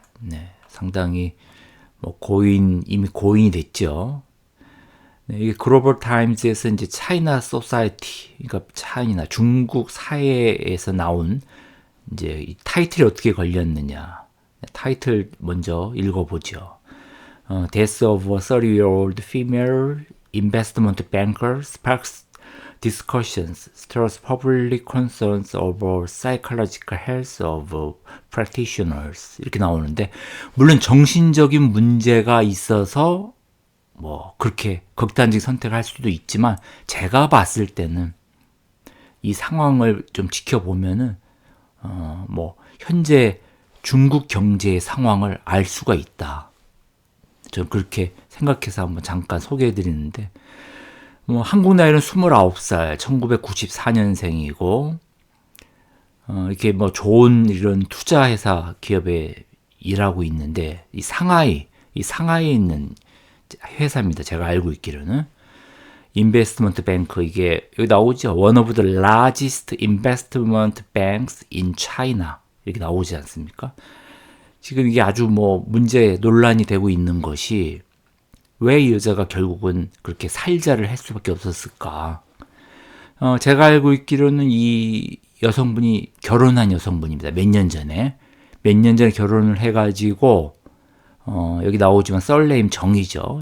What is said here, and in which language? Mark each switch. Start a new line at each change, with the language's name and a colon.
Korean: 네, 상당히 뭐 이미 고인이 됐죠. 네, 이게 글로벌 타임즈에서 이제 차이나 소사이티, 그러니까 차이나 중국 사회에서 나온 이제 이 타이틀이 어떻게 걸렸느냐. 타이틀 먼저 읽어보죠.
English: Death of a 30-year-old female investment banker sparks discussions, stirs public concerns over psychological health of practitioners.
Korean: 이렇게 나오는데, 물론 정신적인 문제가 있어서 뭐 그렇게 극단적 선택을 할 수도 있지만 제가 봤을 때는 이 상황을 좀 지켜보면은 뭐 현재 중국 경제의 상황을 알 수가 있다. 저는 그렇게 생각해서 한번 잠깐 소개해 드리는데 뭐 한국 나이는 29살, 1994년생이고 이렇게 뭐 좋은 이런 투자회사 기업에 일하고 있는데 이 상하이에 있는 회사입니다. 제가 알고 있기로는 인베스트먼트 뱅크 이게 여기 나오죠.
English: One of the largest investment banks in China
Korean: 이렇게 나오지 않습니까? 지금 이게 아주 뭐 문제 논란이 되고 있는 것이 왜 이 여자가 결국은 그렇게 살자를 할 수밖에 없었을까? 제가 알고 있기로는 이 여성분이 결혼한 여성분입니다. 몇 년 전에 결혼을 해가지고 여기 나오지만 썰네임 정이죠.